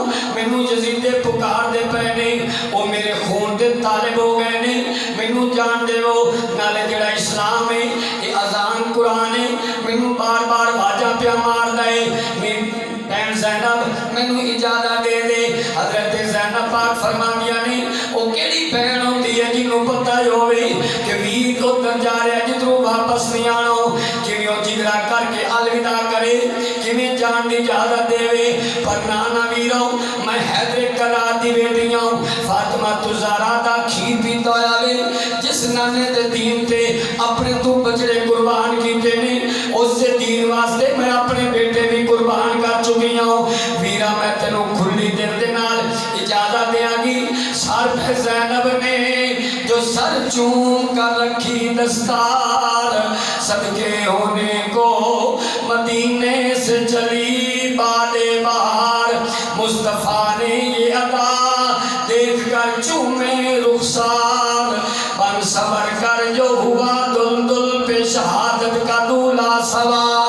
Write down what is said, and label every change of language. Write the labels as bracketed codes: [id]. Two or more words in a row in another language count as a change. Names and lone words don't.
[pa] مینوں یزید دے پکار دے پے نے وہ میرے خون دے طالب ہو گئے نے مینوں جان دے وہ نالے جڑا اسلام ہے یہ اذان قرآن ہے مینوں بار بار واجہ پیا مار دے میری بہن زینب مینوں اجازت دے دے۔ حضرت زینب پاک فرماندیاں نے او کیڑی بہن ہوندی ہے جنوں پتہ ہوے کہ ویر ادھر جا رہا جدھروں واپس نہیں آنا، کیویں او جگرا کر کے الوداع کرے، کیویں جان دی اجازت دے۔ پر نانا ویرو میں حیدر کرار دی بیٹی ہوں، فاطمہ زہرا دا کھیر پیتا ہویا وے، جس نانے دے دین تے اپنے تو بچڑے قربان کیتے نے، اس سے دین واسطے میں اپنے بیٹے بھی قربان کر چکی ہوں۔ ویرا میں تینوں کھلی دل دے نال اجازت دیاں گی۔ [ur] سر پہ زینب نے جو سر چوم کر رکھی دستار، صدقے ہونے کو مدینے سے چلی باد بہار، مصطفیٰ نے یہ ادا دیکھ کر چومے رخسار، بن سور کر جو ہوا دلدل پہ شہادت کا دولہ سوار۔